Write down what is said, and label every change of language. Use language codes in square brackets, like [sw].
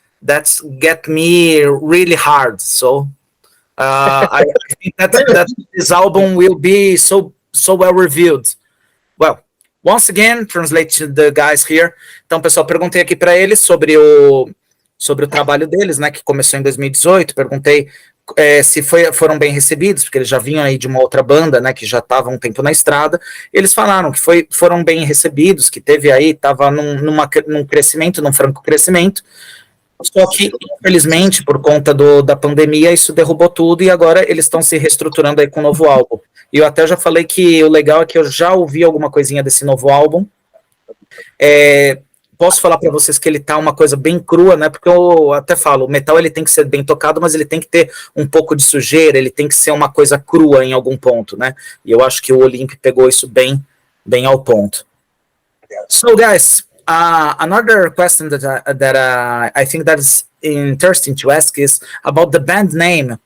[en] That's get me really hard. So I think that this album will be so well reviewed. Well, once again, translate to the guys here. [pt] Então, pessoal, perguntei aqui para eles sobre o trabalho deles, né, que começou em 2018. Perguntei se foram bem recebidos, porque eles já vinham aí de uma outra banda, né, que já estava um tempo na estrada. Eles falaram que foram bem recebidos, que teve aí, estava num crescimento, num franco crescimento. Só que, infelizmente, por conta da pandemia, isso derrubou tudo, e agora eles estão se reestruturando aí com um novo álbum. E eu até já falei que o legal é que eu já ouvi alguma coisinha desse novo álbum. Posso falar para vocês que ele tá uma coisa bem crua, né? Porque eu até falo, o metal ele tem que ser bem tocado, mas ele tem que ter um pouco de sujeira, ele tem que ser uma coisa crua em algum ponto, né? E eu acho que o Olymp pegou isso bem ao ponto. [en] So, guys, another question that I think that is interesting to ask is about the band name.